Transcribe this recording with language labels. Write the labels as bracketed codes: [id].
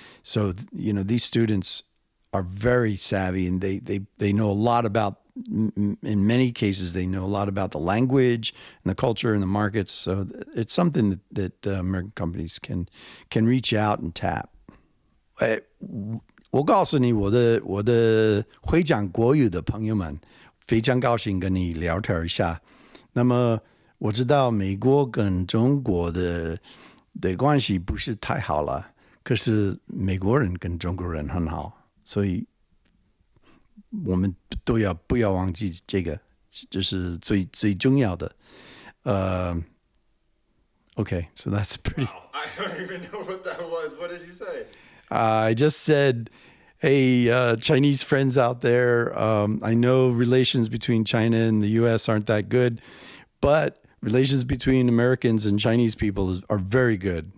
[en] So, these students are very savvy, and they know a lot about, in many cases, they know a lot about the language and the culture and the markets. So it's something that American companies can reach out and tap. [zh] 我告诉你，我的会讲国语的朋友们，非常高兴跟你聊天一下。那么我知道美国跟中国的关系不是太好了，可是美国人跟中国人很好，所以我们不要忘记这个，这是最重要的。 [en] Okay, so that's pretty. Wow, I don't even know what that was. What did you say? I just said, hey, Chinese friends out there, I know relations between China and the U.S. aren't that good, but relations between Americans and Chinese people are very good.